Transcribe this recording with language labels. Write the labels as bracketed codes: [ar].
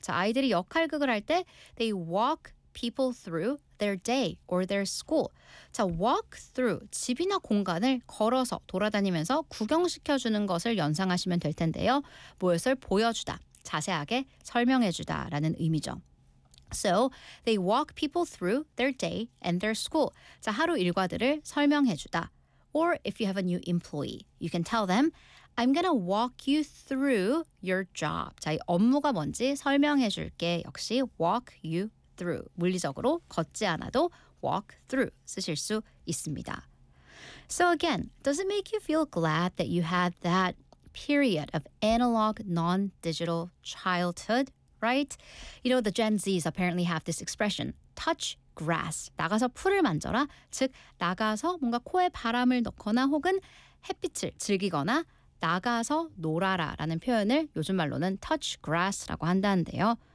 [ko] 자, 아이들이 역할극을 할 때 [en] they walk people through their day or their school. [ko] 자, walk through, 집이나 공간을 걸어서 돌아다니면서 구경시켜주는 것을 연상하시면 될 텐데요. 무엇을 보여주다, 자세하게 설명해주다 라는 의미죠. [en] So they walk people through their day and their school. [ko] 자, 하루 일과들을 설명해주다. [en] Or if you have a new employee, you can tell them, I'm going to walk you through your job. [ko] 자, 이 업무가 뭔지 설명해 줄게. 역시 walk you through. 물리적으로 걷지 않아도 walk through 쓰실 수 있습니다. [en] So again, does it make you feel glad that you had that period of analog non-digital childhood, right? You know, the Gen Zs apparently have this expression, touch grass. [ko] 나가서 풀을 만져라. 즉, 나가서 뭔가 코에 바람을 넣거나 혹은 햇빛을 즐기거나 나가서 놀아라 라는 표현을 요즘 말로는 touch grass라고 한다는데요.